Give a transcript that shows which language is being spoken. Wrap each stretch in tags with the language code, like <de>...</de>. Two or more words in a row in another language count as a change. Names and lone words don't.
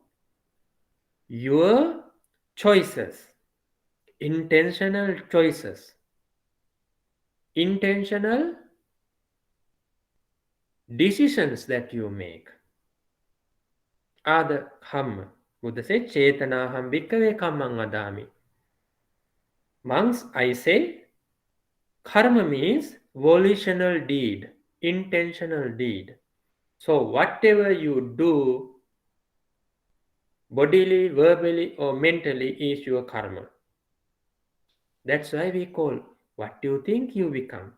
<en>Your choices, intentional choices, intentional decisions that you make are the karma. Buddha said,</en> <pi>Chetanaham bhikkhave kammang adami.</pi> <en>Monks, I say, karma means volitional deed. intentional deed. So whatever you do, bodily, verbally, or mentally, is your karma. That's why we call what you think you become.</en>